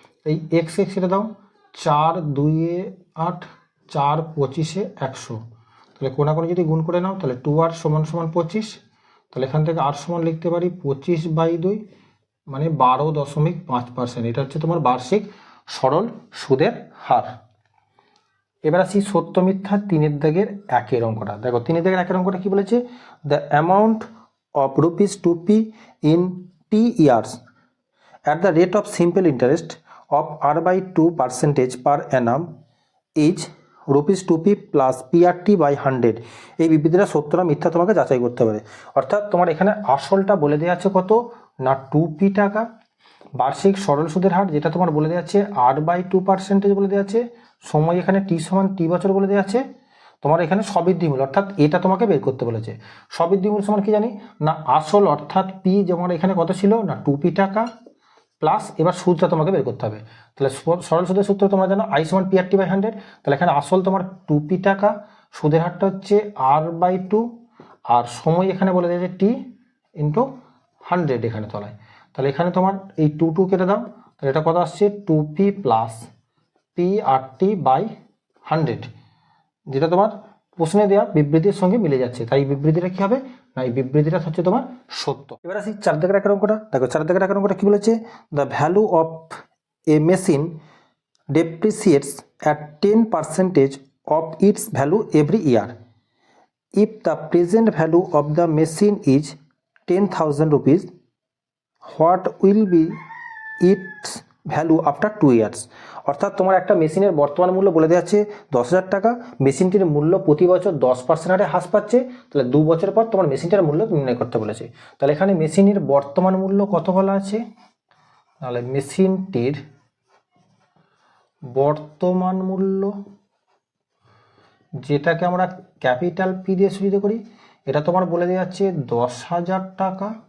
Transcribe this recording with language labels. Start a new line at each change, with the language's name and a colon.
Bangla: এই x এটা দাও 4 2 8, 4 25 100। তাহলে কোনাকুনি যদি গুণ করে নাও তাহলে 2r সমান সমান 25। তাহলে এখান থেকে r সমান লিখতে পারি 25/2 মানে 12.5%। এটা হচ্ছে তোমার বার্ষিক সরল সুদের হার। এবার আসি সত্য মিথ্যা 3/1 অঙ্কটা। দেখো 3/1 অঙ্কটা কি বলেছে,
English: The amount of ₹2p in t years at the rate of simple interest of r/2% per annum is ₹2p plus PRT/100।
Bangla: এই বিবৃতিটা সত্য না মিথ্যা তোমাকে যাচাই করতে হবে। অর্থাৎ তোমার এখানে আসলটা বলে দেওয়া আছে কত না 2p টাকা। বার্ষিক সরল সুদের হার যেটা তোমার বলে দেওয়া আছে r/2% বলে দেওয়া আছে। সময় এখানে টি সমান টি বছর বলে দেওয়া আছে। তোমার এখানে সবৃদ্ধিমূল অর্থাৎ এটা তোমাকে বের করতে বলেছে। সবৃদ্ধিমূল সমান কি জানি না আসল অর্থাৎ পি যেমন এখানে কত ছিল না 2p টাকা প্লাস এবার সুদটা তোমাকে বের করতে হবে। তাহলে সরল সুদের সূত্র তোমরা জানো I সমান PR/100। তাহলে এখানে আসল তোমার 2p টাকা, সুদের হারটা হচ্ছে R/2, আর সময় এখানে বলে দিয়েছে T ইন্টু 100 এখানে তলায়। তাহলে এখানে তোমার এই 2 কেটে দাও, তাহলে এটা কত আসছে 2p প্লাস PR/100, যেটা তোমার প্রশ্নে দেওয়া বিবৃতির সঙ্গে মিলে যাচ্ছে। তাই বিবৃতিটা কি হবে না, এই বিবৃতিটা হচ্ছে তোমার সত্য। এবার আসি 4 দাগের এক অঙ্কটা। দেখো 4 দাগের এক অঙ্কটা কি বলেছে,
English: The value of a machine depreciates at 10% of its value every year. If the present value of the machine is 10,000 rupees, what will be its value after 2 years.
Bangla: অর্থাৎ তোমার একটা মেশিনের বর্তমান মূল্য বলে দেওয়া আছে 10,000 টাকা, মেশিনটির মূল্য প্রতি বছর 10% হারে হ্রাস পাচ্ছে, তাহলে 2 বছর পর তোমার মেশিনটার মূল্য নির্ণয় করতে বলেছে। তাহলে এখানে মেশিনের বর্তমান মূল্য কত বলা আছে, তাহলে মেশিনটির বর্তমান মূল্য, যেটাকে আমরা ক্যাপিটাল পি দিয়ে সূচিত করি, এটা তোমার বলে দেওয়া আছে 10,000 টাকা।